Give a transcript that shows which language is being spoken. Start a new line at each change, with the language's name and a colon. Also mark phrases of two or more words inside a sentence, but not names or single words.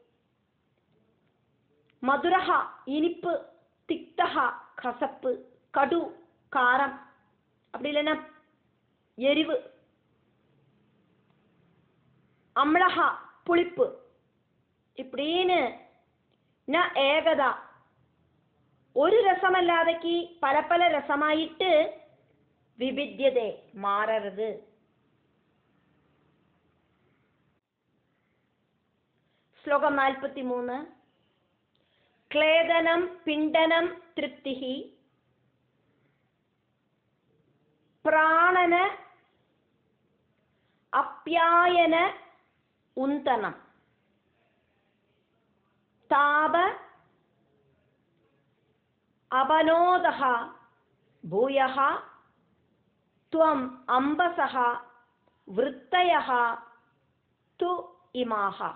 Tamil: மதுரஹா இனிப்பு, திக்தஹா கசப்பு, கடு காரம், அப்படி இல்லைன்னா எரிவு, அம்லஹா புளிப்பு, இப்படின்னு
Sanskrit: न एकधा
Tamil: ஒரு ரசமல்லாதக்கு பல பல ரசமாயிட்டு விபித்யதே மாறது. ஸ்லோகம் 43.
Sanskrit: क्लेदनं पिण्डनं तृप्तिः प्राणन अप्यायन उन्तनं ताप अपनोदः भूयः त्वम् अम्बसः वृत्तयः तु इमाः.